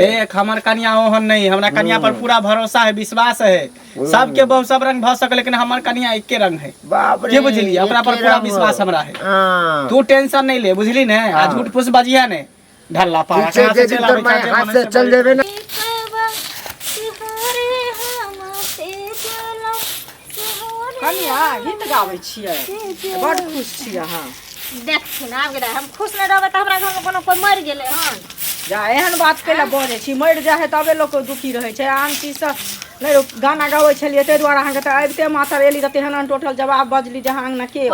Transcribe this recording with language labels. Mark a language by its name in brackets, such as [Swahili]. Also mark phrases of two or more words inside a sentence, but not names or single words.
[Maithili] देख हमार कन्या ओहन नहीं हमरा कन्या पर पूरा भरोसा है विश्वास है सबके बहु सब रंग भ सके लेकिन हमार कन्या एक के रंग है बाप रे के बुझली अपना पर पूरा विश्वास हमरा है हां तू टेंशन नहीं ले बुझली ने आ झूठ फूस बजिया ने ढल्ला पा जे दिन तोर माई हाथ से चल देबे ना कनिया गीत गाबै छियै बड़ खुश छियै अहाँ देखथिन आब गेलै हम खुश नहीं रहबै त हमरा घर में कोनो कोई मर गेलै हन जा एहन बात कैला बजै छी मरि जाइ है तबे लोक दुखी रहै छै आन चीज सब नहीं गाना गाबै छलियै ताहि दुआरे अहाँके तऽ आबिते मातर एली तऽ तेहन टोटल जवाब बजली जहाँ अंगना के